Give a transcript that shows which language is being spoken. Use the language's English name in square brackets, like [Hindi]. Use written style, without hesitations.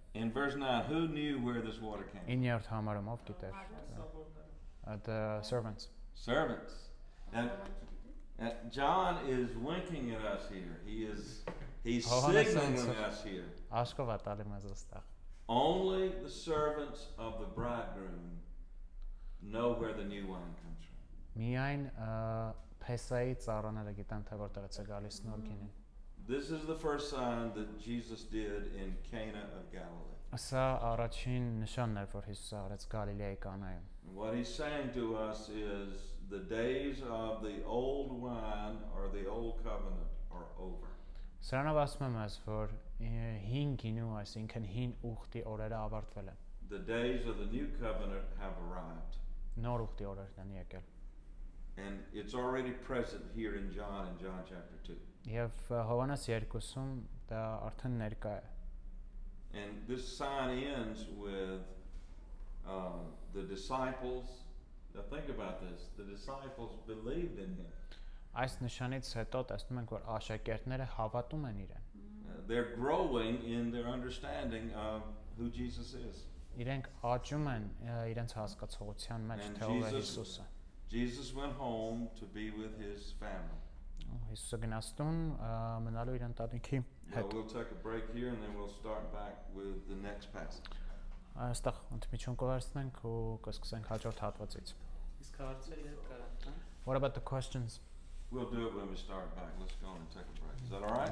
[English] In verse 9, who knew where this water came from? [Armenian] 9-րդ համարում ով գիտեր։ [English] The servants. Servants. And John is winking at us here. He's signaling us here. [Armenian] Աշկով է տալի մեզ այստեղ։ [English] Only the servants of the bridegroom know where the new wine comes from. [Armenian] Միայն Փեսայի ծառաները գիտեն թե որտեղից է գալիս նոր գինին։ [English] This is the first sign that Jesus did in Cana of Galilee. [Armenian] Սա առաջին նշանն էր, որ Հիսուսը արեց Գալիլեայի կանայում։ [English] What he's saying to us is the days of the old wine or the old covenant are over. [Armenian] Սրանով ասում եմ ես, որ հին գինու, այսինքն հին ուխտի օրերը ավարտվել են։ [English] The days of the new covenant have arrived. [Armenian] Նոր ուխտի օրերն են եկել։ [English] And it's already present here in John chapter 2. [Armenian] Եվ Հովհաննես 2-ում դա արդեն ներկա է։ [English] And this sign ends with the disciples. Now think about this. The disciples believed in him. [Armenian] Այս նշանից հետո տեսնում ենք, որ աշակերտները հավատում են իրեն։ [English] They're growing in their understanding of who Jesus is. [Armenian] Իրենք աճում են իրենց հասկացողության մեջ, թե ով է Հիսուսը։ [English] Jesus went home to be with his family. [Armenian] Հիսուսը գնաց տուն մնալու իր ընտանիքի հետ։ [English] We'll take a break here and then we'll start back with the next passage. [Armenian] Այստեղ ընդմիջում կվերցնենք ու կսկսենք հաջորդ հատվածից։ Իսկ հարցերի հետ կարողանանք։ [English] What about the questions? We'll do it when we start back. Let's go and take a break. Is that all right?